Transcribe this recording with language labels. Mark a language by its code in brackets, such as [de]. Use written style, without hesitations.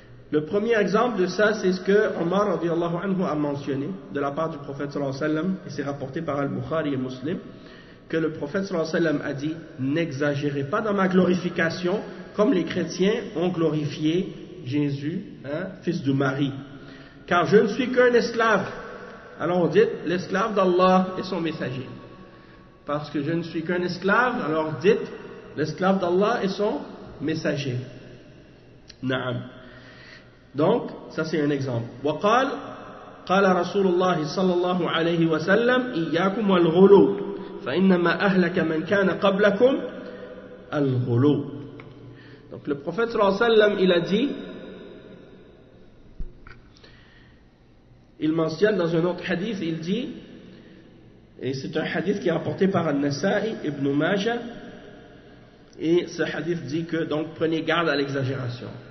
[fr] Le premier exemple de ça, c'est ce que Omar radiyallahu anhu a mentionné de la part du prophète sallallahu alayhi wa sallam, et c'est rapporté par Al-Bukhari et Muslim, que le prophète sallallahu alayhi wa sallam a dit « N'exagérez pas dans ma glorification comme les chrétiens ont glorifié Jésus, fils de Marie. Car je ne suis qu'un esclave. » Alors on dit « L'esclave d'Allah et son messager. » Parce que je ne suis qu'un esclave, alors dites « L'esclave d'Allah et son messager. » Naam. Donc, ça c'est un exemple. [ar] وقال قال رسول الله صلى الله عليه وسلم إياكم والغلو فإنما أهلك من كان قبلكم الغلو. [fr] Donc le prophète sallallahu alayhi wa sallam il a dit, il mentionne dans un autre hadith, il dit, et c'est un hadith qui est rapporté par An-Nasa'i, Ibn Majah, et ce hadith dit que donc prenez garde à l'exagération.